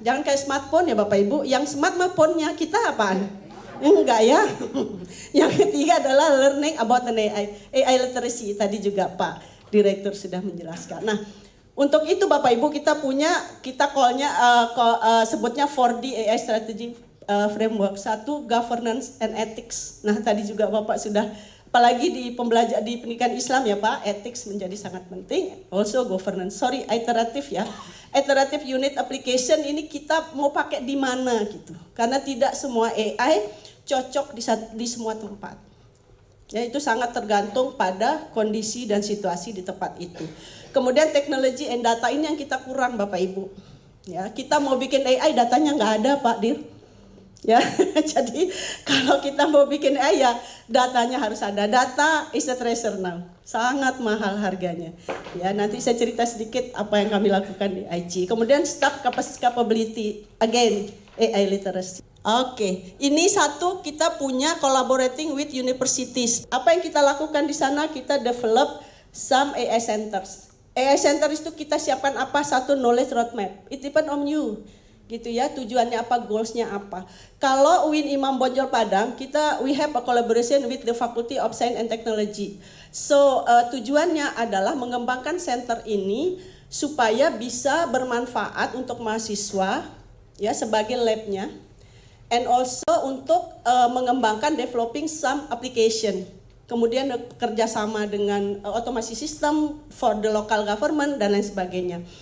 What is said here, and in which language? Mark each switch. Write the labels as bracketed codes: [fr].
[id] Jangan kayak smartphone ya Bapak Ibu, yang smartphone-nya kita apaan? Enggak ya. Yang ketiga adalah [en] learning about an AI literacy. [id] Tadi juga Pak Direktur sudah menjelaskan. Nah, untuk itu Bapak Ibu kita call-nya sebutnya 4D AI strategy framework. Satu, [en] governance and ethics. [id] Nah, tadi juga Bapak sudah, apalagi di pendidikan Islam ya Pak, ethics menjadi sangat penting. [en] Also governance. [id] Iteratif ya. Iterative unit application ini kita mau pakai di mana gitu. Karena tidak semua AI cocok di semua tempat. Ya, itu sangat tergantung pada kondisi dan situasi di tempat itu. Kemudian teknologi and data ini yang kita kurang Bapak Ibu. Ya, kita mau bikin AI datanya nggak ada Pak Dir. Ya, jadi kalau kita mau bikin AI ya datanya harus ada. [en] Data is a treasure now, [id] sangat mahal harganya. Ya, nanti saya cerita sedikit apa yang kami lakukan di IG. Kemudian staff capability, [en] again AI literacy. [id] Oke, ini satu kita punya [en] collaborating with universities. [id] Apa yang kita lakukan di sana? Kita [en] develop some AI centers. [id] AI center itu kita siapkan apa? Satu, knowledge roadmap. [en] It depend on you. [id] Gitu ya, tujuannya apa, goalsnya apa. Kalau [en] UIN Imam Bonjol Padang, we have a collaboration with the Faculty of Science and Technology. [id] So tujuannya adalah mengembangkan center ini supaya bisa bermanfaat untuk mahasiswa ya sebagai labnya, [en] and also [id] untuk mengembangkan [en] developing some application. [id] Kemudian kerjasama dengan otomasi sistem [en] for the local government [id] dan lain sebagainya.